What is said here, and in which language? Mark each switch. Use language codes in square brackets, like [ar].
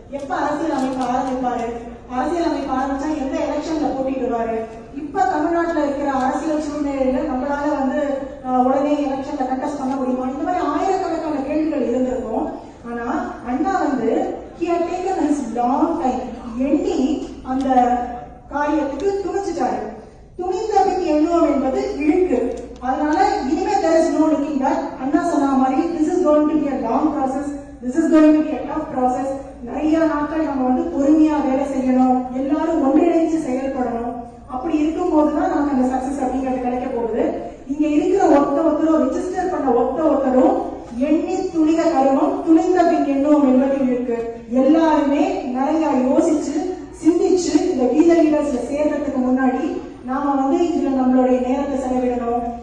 [ta] எப்ப அரசியல் அமைப்பு ஆரம்பிப்பாரு, அரசியல் அமைப்பு ஆரம்பிச்சா எந்த எலெக்ஷன்ல போட்டிடுவாரு, இப்ப தமிழ்நாட்டுல இருக்கிற அரசியல் சூழ்நிலையில நம்மளால வந்து உடனே எலெக்ஷன்ல கண்டெஸ்ட் பண்ண முடியுமா, இந்த மாதிரி ஆயிரக்கணக்கான கேள்விகள் இருந்திருக்கும். ஆனா அண்ணா வந்து [en] he had taken his long time, [ta] எண்ணி அந்த காரியத்துக்கு துணிச்சிட்டாரு. துணிந்த பின் எண்ணுவோம் என்பது இழுக்கு. அதனால இனிமே [en] there is no looking back. [ta] அண்ணா சொன்ன மாதிரி [en] this is going to be a long process, this is going to be a tough process. [ta] நிறைய நாட்கள் நம்ம வந்து பொறுமையா வேலை செய்யணும், எல்லாரும் ஒன்றிணைந்து செயல்படணும். அப்படி இருக்கும் போதுதான் நமக்கு அந்த சக்சஸ் அப்படிங்கிறது கிடைக்க போகுது. இங்க இருக்கிற ஒருத்தரும் ரெஜிஸ்டர் பண்ண ஒருத்தரும் எண்ணி துணிக கருவம், துணிந்த பின் எண்ணுவோம் என்பது இருக்கு. எல்லாருமே நிறைய யோசிச்சு சிந்திச்சு இந்த Being Leaders சேர்றதுக்கு முன்னாடி நாம வந்து இதுல நம்மளுடைய நேரத்தை செலவிடணும்.